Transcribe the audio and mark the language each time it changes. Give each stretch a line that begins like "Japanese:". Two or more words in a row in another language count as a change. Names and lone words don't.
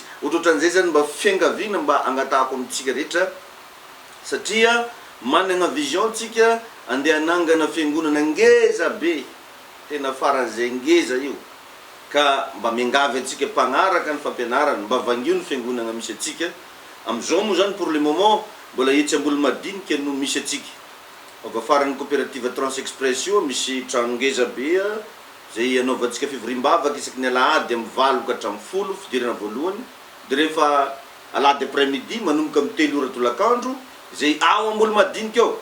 Malagasy: Ohatran'izay zany mba fiangaviana mba agnatahako amintsika rehetra satria manana vision tsika andeha nangana fiangonana ngeza be, tena faran'izay ngeza io. Ka mba miangavy atsika mpagnaraka ny fampianarana, mba vangio ny fiangonana misy atsika. Amizao moa zany
French: pour le moment
Malagasy: mbola etsy Ambolo-madinika no misy atsika. Ava faran'ny coopérative Transexpress io misy trano ngeza be zay anaovantsika fivoriam-bavaka isaky ny alahady amin'ny 9 ka hatramin'ny 10 fidirana voalohany. Dia rehefa alahady après-midi manomboka amin'ny 3 ora tolakandro zay ao Ambolo-madinika ao.